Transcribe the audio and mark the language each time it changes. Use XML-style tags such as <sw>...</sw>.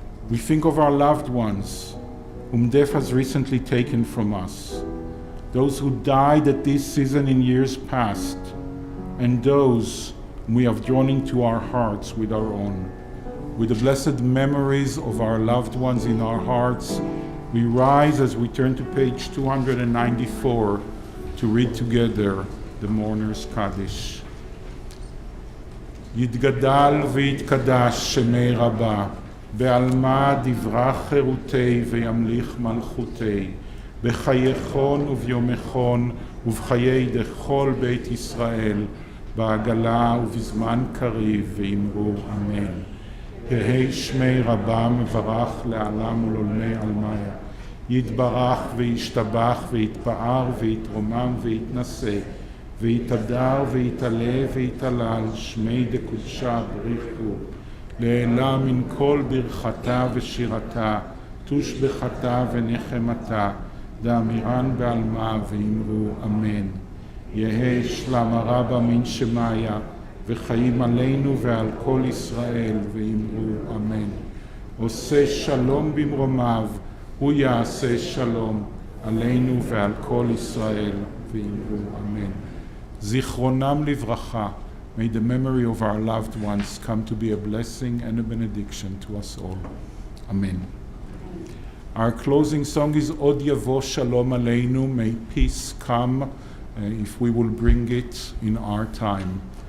<en>We think of our loved ones whom death has recently taken from us, those who died at this season in years past, and those whom we have drawn into our hearts with our own. With the blessed memories of our loved ones in our hearts, we rise as we turn to page 294 to read together the Mourner's Kaddish.</en> <arc>יתגדל ויתקדש שמי רבה, בעלמא דברה חירותי וימליך מלכותי, בחייכון וביומכון ובחיי דכל בית ישראל, בעגלה ובזמן קריב ואמרו אמן. יהי שמי רבה מברך לעלם ולעולמי עלמיה, יתברך וישתבח ויתפאר ויתרומם ויתנשא, ויתהדר ויתעלה ויתהלל שמי דקודשה בריחו, לעילה מן כל ברכתה ושירתה, תושבחתה ונחמתה, דאמירן בעלמה ואמרו אמן. יהי שלמה רבה מן שמיה, וחיים עלינו ועל כל ישראל ואמרו אמן. עושה שלום במרומיו, הוא יעשה שלום עלינו ועל כל ישראל ואמרו אמן.</arc> <he>זיכרונם לברכה.</he> <en>May the memory of our loved ones come to be a blessing and a benediction to us all. Amen. Our closing song is Od Yavo Shalom Aleinu. May peace come, if we will bring it in our time.</en>